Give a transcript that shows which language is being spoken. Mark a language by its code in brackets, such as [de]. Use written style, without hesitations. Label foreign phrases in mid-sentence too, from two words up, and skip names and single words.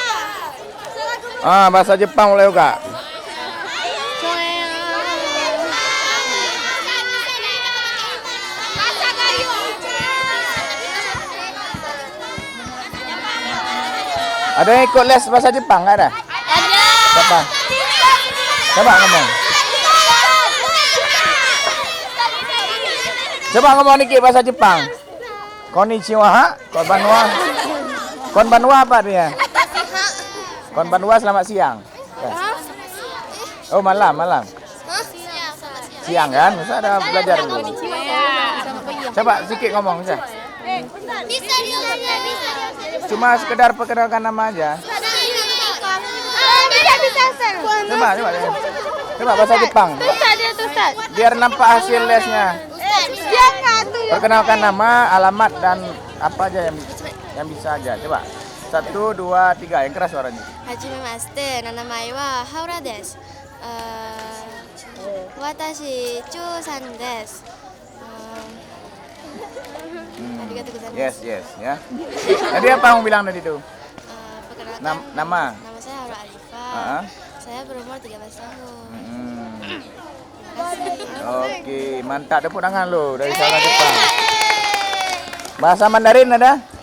[id] Bahasa Jepang boleh juga. Ada yang ikut les bahasa Jepang nggak ada? Ada. Siapa? Coba ngomong. Coba ngomong dikit bahasa Jepang. [ja] こんにちは、こんばんは. [id] Konbanwa apa dia? Konbanwa selamat siang. Oh malam. Siang kan? Masa ada belajar dulu. Coba sedikit ngomong bisa. Bisa. Cuma sekedar perkenalkan nama aja. Bisa. Coba bahasa Jepang. Ustaz. Biar nampak hasil lesnya. Perkenalkan nama, alamat dan apa aja yang bisa aja. Coba. 1, 2, 3. Yang keras suaranya. [ja] はじめまして、ななまえはHauraです。私チューさんです. ありがとうございます. [id] Yes, ya. Tadi apa kamu bilang tadi itu? Perkenalkan, Nama. nama saya Haura Arifah. Ah. Saya berumur 13 tahun. Oke, mantap. Tepuk tangan lo dari saudara Jepang. Bahasa Mandarin ada?